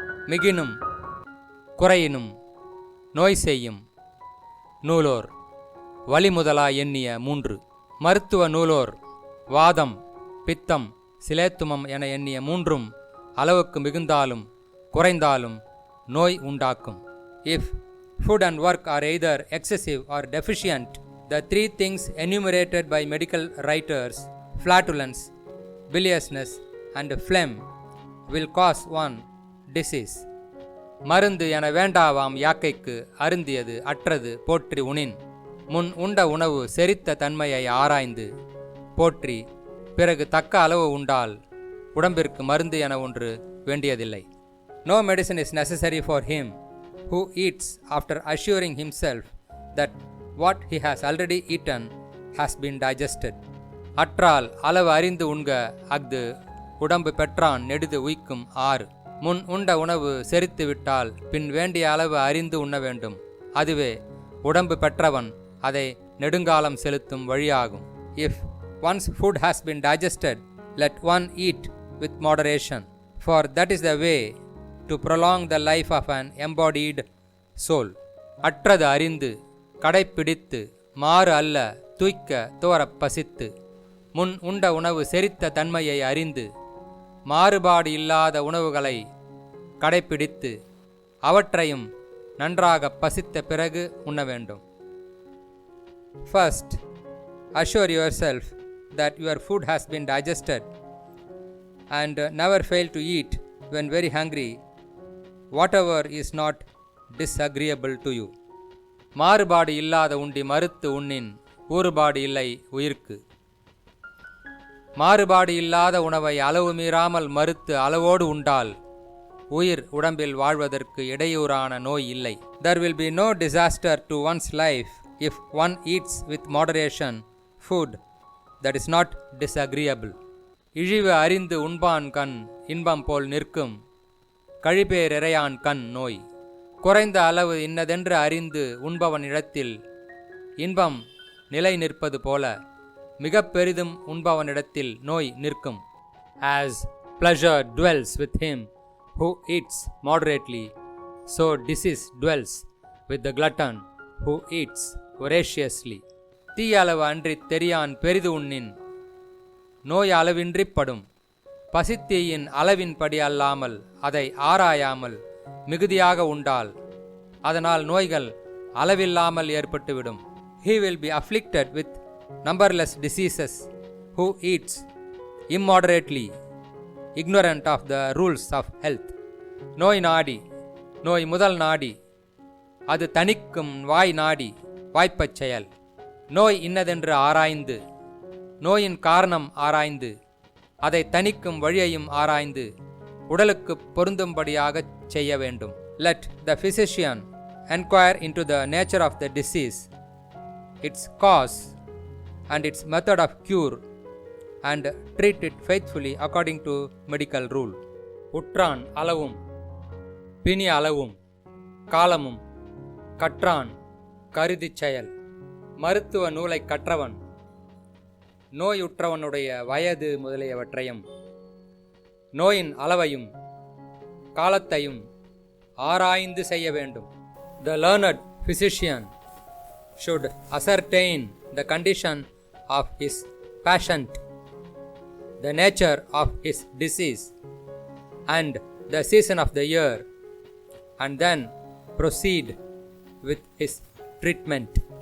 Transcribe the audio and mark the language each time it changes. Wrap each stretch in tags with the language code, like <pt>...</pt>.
<ta>மிகினும் குறையினும் நோய் செய்யும் நூலோர் வழிமுதலா எண்ணிய 3. மருத்துவ நூலோர் வாதம், பித்தம், சிலேத்துமம் என எண்ணிய 3ம் அளவுக்கு மிகுந்தாலும் குறைந்தாலும் நோய் உண்டாக்கும்.</ta> <en>If food and work are either excessive or deficient, the 3 things enumerated by medical writers, flatulence, biliousness and phlegm, will cause one disease.</en> <ta>மருந்து என வேண்டாவாம் யாக்கைக்கு அருந்தியது அற்றது போற்றி உணின். முன் உண்ட உணவு செரித்த தன்மையை ஆராய்ந்து போற்றி பிறகு தக்க அளவு உண்டால் உடம்பிற்கு மருந்து என ஒன்று வேண்டியதில்லை.</ta> <en>No medicine is necessary for him who eats after assuring himself that what he has already eaten has been digested.</en> <ta>அற்றால் அளவு அறிந்து உண்க அஃது உடம்பு பெற்றான் நெடுது உய்க்கும் 6. முன் உண்ட உணவு செரித்து விட்டால் பின் வேண்டிய அளவு அறிந்து உண்ண வேண்டும். அதுவே உடம்பு பெற்றவன் அதை நெடுங்காலம் செலுத்தும் வழியாகும்.</ta> <en>If one's food has been digested, let one eat with moderation, for that is the way to prolong the life of an embodied soul.</en> <ta>அற்றது அறிந்து கடைப்பிடித்து மாறு அல்ல தூய்க்க தோரப் பசித்து. முன் உண்ட உணவு செரித்த தன்மையை அறிந்து மாறுபாடு இல்லாத உணவுகளை கடைப்பிடித்து அவற்றையும் நன்றாக பசித்த பிறகு உண்ண வேண்டும்.</ta> <en>First, assure yourself that your food has been digested and never fail to eat when very hungry whatever is not disagreeable to you.</en> <ta>மாறுபாடு இல்லாத உண்டி மறுத்து உண்ணின் ஊறுபாடு இல்லை உயிர்க்கு. மாறுபாடு இல்லாத உணவை அளவு மீறாமல் மறுத்து அளவோடு உண்டால் உயிர் உடம்பில் வாழ்வதற்கு இடையூறான நோய் இல்லை.</ta> <en>There will be no disaster to one's life if one eats with moderation food that is not disagreeable.</en> <ta>இழிவு அறிந்து உண்பான் கண் இன்பம் போல் நிற்கும் கழிபேரிரையான் கண் நோய். குறைந்த அளவு இன்னதென்று அறிந்து உண்பவனிடத்தில் இன்பம் நிலை நிற்பது போல மிக பெரிதும் உண்பவனிடத்தில் நோய் நிற்கும்.</ta> <en>As pleasure dwells with him who eats moderately, so disease dwells with the glutton who eats voraciously.</en> <ta>தீ அளவு அன்றி தெரியான் பெரிது உண்ணின் நோய் அளவின்றிப் படும். பசித்தீயின் அளவின்படி அல்லாமல் அதை ஆராயாமல் மிகுதியாக உண்டால் அதனால் நோய்கள் அளவில்லாமல் ஏற்பட்டுவிடும்.</ta> <en>He will be afflicted with numberless diseases who eats immoderately, ignorant of the rules of health.</en> <ta>நோய் நாடி, நோய் முதல் நாடி, அது தணிக்கும் வாய் நாடி வாய்ப்பச் செயல். நோய் இன்னதென்று ஆராய்ந்து, நோயின் காரணம் ஆராய்ந்து, அதை தணிக்கும் வழியையும் ஆராய்ந்து உடலுக்கு பொருந்தும்படியாகச் செய்ய வேண்டும்.</ta> <en>Let the physician enquire into the nature of the disease, its cause and its method of cure, and treat it faithfully according to medical rule.</en> <ta>உற்றான் அளவும் பிணி அளவும் காலமும் கற்றான் கருதிச் செயல். மருத்துவ நூலை கற்றவன் நோயுற்றவனுடைய வயது முதலியவற்றையும் நோயின் அளவையும் காலத்தையும் ஆராய்ந்து செய்ய வேண்டும்.</ta> <en>The learned physician should ascertain the condition of his patient, the nature of his disease, and the season of the year, and then proceed with his treatment.</en>